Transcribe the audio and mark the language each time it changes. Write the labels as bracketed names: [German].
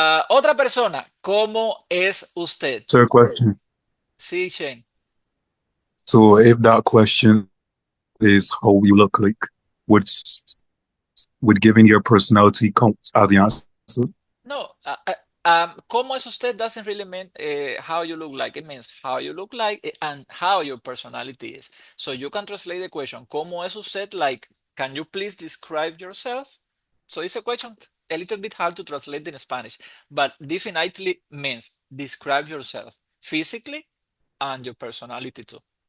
[Spanish] Otra persona, ¿cómo es usted? [English] Sir, question. [Spanish] Sí, Shane. [English] So if that question is how you look like, would would giving your personality count as the answer? No, [Spanish] ¿cómo es usted [English] doesn't really mean how you look like. It means how you look like and how your personality is. So you can translate the question, [Spanish] ¿cómo es usted? [English] Like, can you please describe yourself? So it's a question a little bit hard to translate in Spanish, but definitely means describe yourself physically and your personality too.